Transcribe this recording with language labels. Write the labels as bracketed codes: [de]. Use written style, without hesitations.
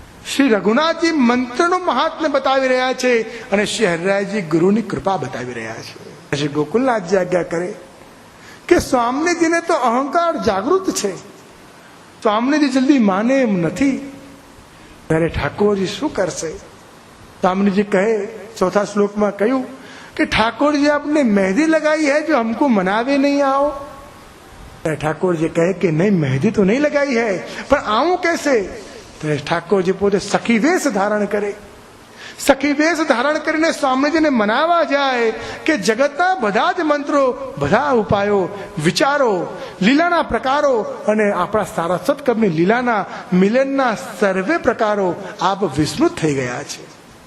[gu] શ્રી રઘુનાથજી મંત્રનું મહાત્મ્ય બતાવી રહ્યા છે અને શ્રી હરિરાયજી ગુરુની કૃપા બતાવી રહ્યા છે। શ્રી ગોકુલનાથજી આજ્ઞા કરે કે સ્વામીજીને તો અહંકાર જાગૃત છે, સ્વામીજી જલ્દી માને એમ નથી। ત્યારે ઠાકોરજી શું કરશે? સ્વામીજી કહે, ચોથા શ્લોકમાં કહ્યું [hi] कि ठाकुर जी आपने मेहंदी लगाई है जो हमको मनावे नहीं आओ। ठाकुर जी कहे कि नहीं मेहंदी तो नहीं लगाई है, पर आऊं कैसे? तो ठाकुर जी पोते सखी वेश धारण करे। सखी वेश धारण [gu] કરીને સ્વામીજીને મનાવવા જાય કે જગતના બધા જ મંત્રો, બધા ઉપાયો, વિચારો, લીલાના પ્રકારો અને આપણા સારા સત્કર્મની લીલાના મિલનના સર્વે પ્રકારો આપ વિસ્મૃત થઈ ગયા છે।